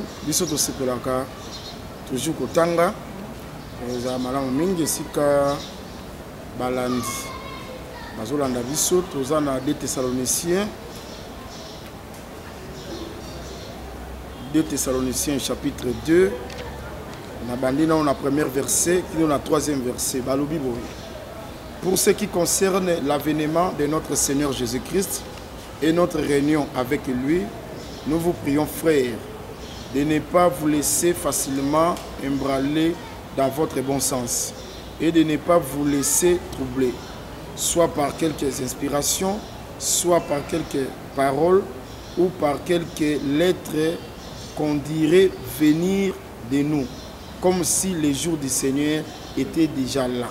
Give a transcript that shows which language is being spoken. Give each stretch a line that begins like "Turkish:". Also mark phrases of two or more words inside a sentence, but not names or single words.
Lingala: Biso to sepelaka toujours kotanga. Eza malamu mingi sika balandi. Bazolanda biso toza na 2 Thessaloniciens chapitre 2. Na bandina
French: on a premier verset, qui on a 3e verset.
Lingala: Balobi boy.
French: Pour ce qui concerne l'avènement de notre Seigneur Jésus-Christ et notre réunion avec lui, nous vous prions frères de ne pas vous laisser facilement embraler dans votre bon sens et de ne pas vous laisser troubler, soit par quelques inspirations, soit par quelques paroles ou par quelques lettres qu'on dirait venir de nous, comme si les jours du Seigneur étaient déjà là.